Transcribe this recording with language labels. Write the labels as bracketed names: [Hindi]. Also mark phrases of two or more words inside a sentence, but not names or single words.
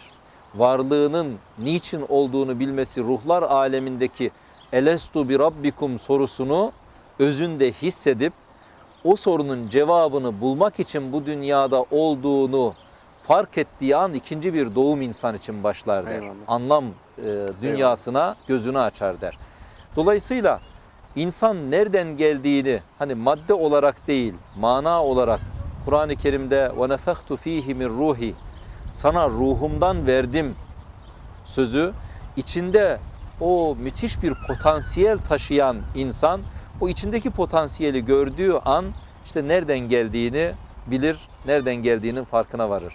[Turkish] Varlığının niçin olduğunu bilmesi, ruhlar alemindeki [Arabic] ألست بربكم [Turkish] sorusunu özünde hissedip o sorunun cevabını bulmak için bu dünyada olduğunu fark ettiği an 2. bir doğum insan için başlar der. Eyvallah. Anlam dünyasına gözünü açar der. Dolayısıyla insan nereden geldiğini hani madde olarak değil, mana olarak Kur'an-ı Kerim'de [Arabic] ونفخت فيه من روحي, [Turkish] sana ruhumdan verdim sözü içinde o müthiş bir potansiyel taşıyan insan o içindeki potansiyeli gördüğü an işte nereden geldiğini bilir, nereden geldiğinin farkına varır.